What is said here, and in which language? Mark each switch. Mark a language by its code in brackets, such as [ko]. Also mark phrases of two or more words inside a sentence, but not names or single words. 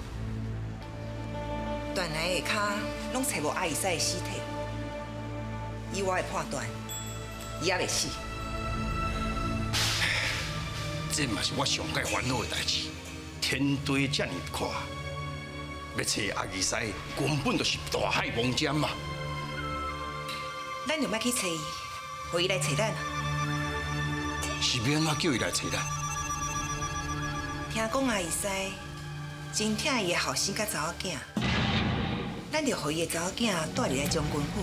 [nan] 断崖下骹拢找无阿姨西的尸体，以我的判断，伊也袂死。这嘛是我上界烦恼的代志。天地这么宽，要找阿基西根本就是大海茫茫嘛。咱就莫去找伊，互伊来找咱。是要安怎叫伊来找咱？听讲阿姨西真疼伊的后生甲查某囝，咱就互伊的查某囝带入来将军府。